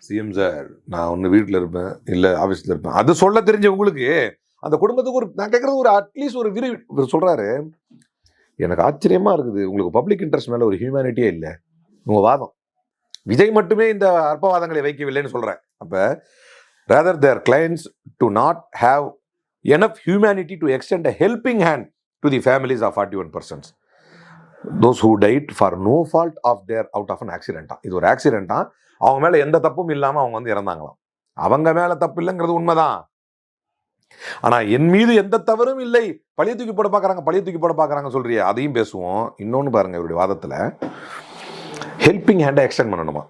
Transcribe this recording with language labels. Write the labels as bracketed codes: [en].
[ta] CM sir, நான் ஒண்ணு வீட்டுல இருப்பேன், இல்ல ஆபீஸ்ல இருப்பேன், அது சொல்ல தெரிஞ்ச உங்களுக்கு அந்த குடும்பத்துக்கு ஒரு, நான் கேட்கறது ஒரு அட்லீஸ்ட் ஒரு இவர் சொல்றாரு. எனக்கு ஆச்சரியமா இருக்குது, உங்களுக்கு பப்ளிக் இன்ட்ரெஸ்ட் மேல ஒரு ஹியூமனிட்டியே இல்லை உங்க வாதம். விஜய் மட்டுமே இந்த அற்பவாதங்களை வைக்கவில்லைன்னு சொல்றேன். [en] அப்ப rather their clients to not have enough humanity to extend a helping hand to the families of 41 persons, those who died for no fault of their out of an accident. [ta] இது ஒரு ஆக்சிடென்ட்டா, அவங்க மேல எந்த தப்பும் இல்லாம அவங்க வந்து இறந்தாங்களாம். அவங்க மேல தப்பு இல்லைங்கிறது உண்மைதான். ஆனா என் மீது எந்த தவறும் இல்லை, பழைய தூக்கி போட பாக்குறாங்க சொல்றியே, அதையும் பேசுவோம். இன்னொன்னு பாருங்க, இவருடைய வாதத்துல ஹெல்பிங் ஹேண்டை எக்ஸ்டெண்ட் பண்ணணுமா?